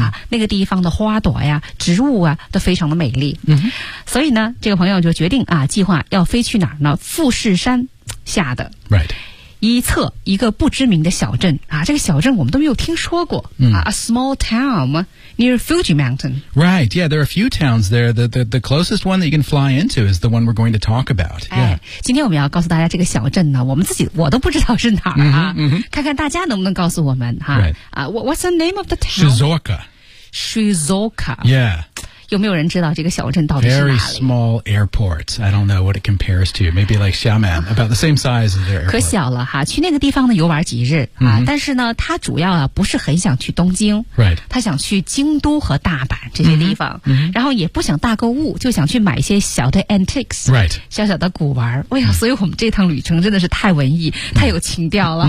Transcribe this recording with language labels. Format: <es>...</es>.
<zh>啊，那个地方的花朵呀植物啊都非常的美丽、 mm-hmm. 所以呢这个朋友就决定啊，计划要飞去哪儿呢富士山下的、</zh> <en>right.</en> <zh>一侧一个不知名的小镇啊，这个小镇我们都没有听说过、 mm.</zh> <en>啊 a small town near Fuji Mountain Right, yeah, there are a few towns there the closest one that you can fly into is the one we're going to talk about、yeah.</en> <zh>哎、今天我们要告诉大家这个小镇呢我们自己我都不知道是哪儿、啊 mm-hmm, mm-hmm. 看看大家能不能告诉我们、啊</zh> <en>right. What's the name of the town? Shizuoka Shizuoka Yeah</en> <zh>有没有人知道这个小镇到底是哪里？</zh> <en>Very small airport. I don't know what it compares to. Maybe like Xiamen, about the same size as there.</en> <zh>可小了哈，去那个地方呢游玩几日、mm-hmm. 啊？但是呢，他主要啊不是很想去东京</zh> <en>，Right？</en> <zh>他想去京都和大阪这些地方， mm-hmm. 然后也不想大购物，就想去买一些小的 antiques，</zh> <en>Right？</en> <zh>小小的古玩。哎呀，所以我们这趟旅程真的是太文艺、mm-hmm. 太有情调了。</zh>